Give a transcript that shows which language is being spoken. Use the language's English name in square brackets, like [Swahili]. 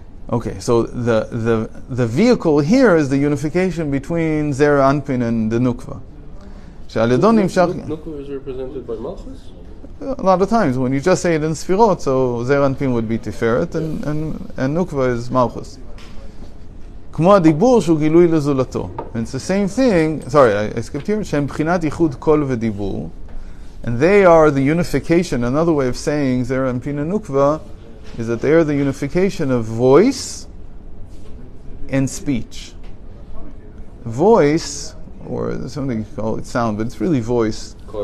[English] Okay, so the vehicle here is the unification between Zer Anpin and the Nukva. Nukva is represented by Malchus? A lot of times when you just say it in Sfirot, so Zer Anpin would be Tiferet and Nukva is Malchus. [Hebrew] כמו הדיבור שהוא גילוי לזולתו. [English] And it's the same thing, sorry, I skipped here, [Hebrew] שהם בחינת ייחוד קול ודיבור, [English] and they are the unification. Another way of saying Zer Anpin and Nukva is that they are the unification of voice and speech. Voice, or something you call it sound, but it's really voice.